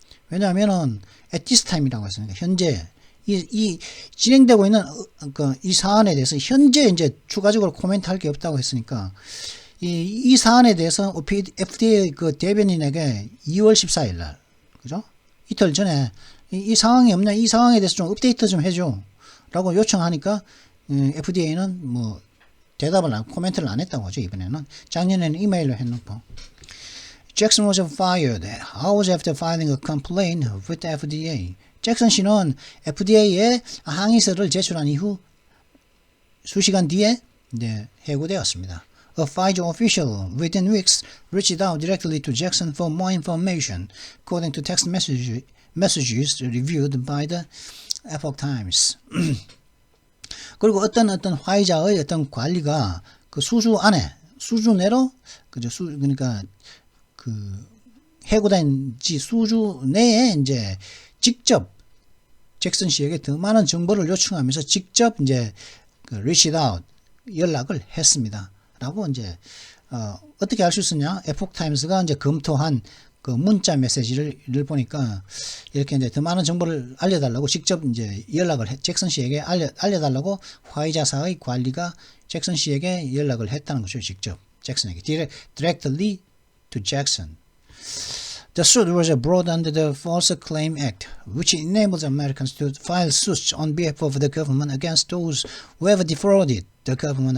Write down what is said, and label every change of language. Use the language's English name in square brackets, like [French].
[Korean] 왜냐하면은 [English] at this time [Korean] 이라고 했으니까 현재 이 진행되고 있는 이 사안에 대해서 현재 이제 추가적으로 코멘트 할 게 없다고 했으니까 이 사안에 대해서 FDA 그 대변인에게 2월 14일 날 그죠? 이틀 전에 이 상황이 없냐? 이 상황에 대해서 좀 업데이트 좀 해줘 라고 요청하니까 FDA는 대답을 코멘트를 안 했다고 하죠. 이번에는 작년에는 이메일로 해놓고 [English] Jackson was fired hours after filing a complaint with the FDA. [Korean] 잭슨 씨는 FDA에 항의서를 제출한 이후 수시간 뒤에 해고되었습니다. [English] A Pfizer official within weeks reached out directly to Jackson for more information, according to text messages reviewed by the Epoch Times. [Korean] 그리고 어떤 화이자의 어떤 관리가 수주 내로 그러니까 해고된 지 수주 내에 이제 직접 잭슨 씨에게 더 많은 정보를 요청하면서 직접 이제 [English] reached out [Korean] 연락을 했습니다. 라고 이제 어떻게 알 수 있었냐? 에폭 타임스가 이제 검토한 문자 메시지를 보니까 이렇게 이제 더 많은 정보를 알려달라고 직접 이제 연락을 잭슨 씨에게 알려달라고 화이자사의 관리가 잭슨 씨에게 연락을 했다는 거죠. 직접 잭슨에게 [English] directly to Jackson. The suit was brought under the False Claim Act, which enables Americans to file suits on behalf of the government against those who have defrauded the government.